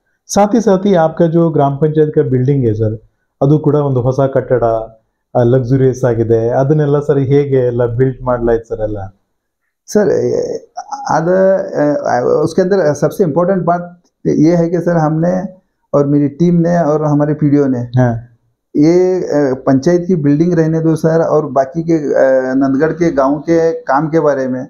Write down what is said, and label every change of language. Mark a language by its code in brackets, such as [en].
[hi] साथ ही आपका जो ग्राम पंचायत का बिल्डिंग है सर [kn] ಅದು ಕೂಡ ಒಂದು ಹೊಸ ಕಟ್ಟಡ ಲಕ್ಸುರಿಯಸ್ ಆಗಿದೆ. ಅದನ್ನೆಲ್ಲ ಸರ್ ಹೇಗೆ ಎಲ್ಲ ಬಿಲ್ಡ್ ಮಾಡಲಾಯ್ತು ಸರ್ ಎಲ್ಲ? [hi] सर आधा उसके अंदर सबसे इम्पोर्टेंट बात ये है कि सर हमने और मेरी टीम ने और हमारे पीडीओ ने हाँ ये पंचायत की बिल्डिंग रहने दो सर और बाकी के नंदगढ़ के गांव के काम के बारे में